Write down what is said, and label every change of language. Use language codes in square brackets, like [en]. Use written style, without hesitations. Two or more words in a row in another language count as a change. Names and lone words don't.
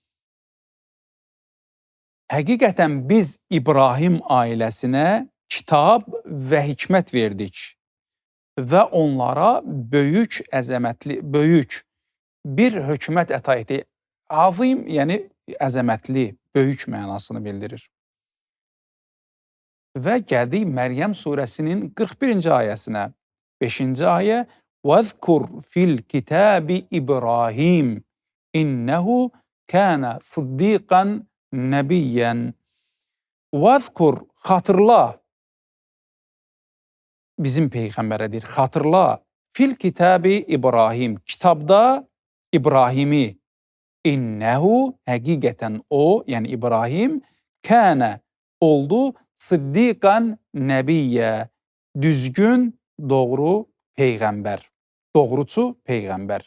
[az] Həqiqətən biz İbrahim ailəsinə kitab və hikmət verdik və onlara böyük, əzəmətli, böyük bir hökumət əta etdik. Azim, yəni əzəmətli, böyük mənasını bildirir. Və gəldik Məryəm surəsinin 41-ci ayəsinə. 5-ci ayə [ar] وَذْكُرْ فِي الْكِتَابِ إِبْرَاهِيمَ إِنَّهُ كَانَ صِدِّيقًا نَبِيًّا وَذْكُرْ xatırla [az] bizim Peyğəmbərə deyir, xatırla [ar] في الكتاب [az] İbrahim, kitabda İbrahimi İnnehu həqiqətən o, yəni İbrahim kənə oldu [ar] صديقا نبيا [az] düzgün, doğru peyğəmbər, doğrucu peyğəmbər.